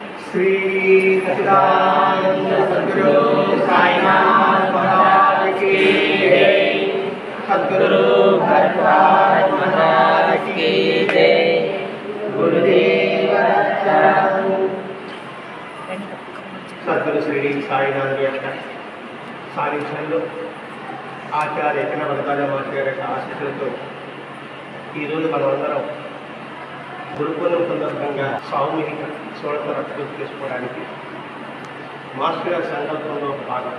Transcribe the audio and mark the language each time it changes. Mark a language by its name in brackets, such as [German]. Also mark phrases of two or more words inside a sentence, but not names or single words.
[Hindi] श्री सच्चिदानंद सद्गुरु साईनाथ महाराज की जय। सद्गुरु भरद्वाज महाराज की जय। [Telugu] गुरुदेव सद्गुरु श्री साईनाथ యొక్క సాన్నిధ్యంలో ఆచార్య యజ్ఞ భరద్వాజ మాస్టర్ గారి యొక్క ఆశీస్సులతో ఈరోజు మనమందరం గురుకులం సందర్భంగా సామూహిక స్వరత రక్తం చేసుకోవడానికి మాస్టర్ గారి సంకల్పంలో ఒక భాగం.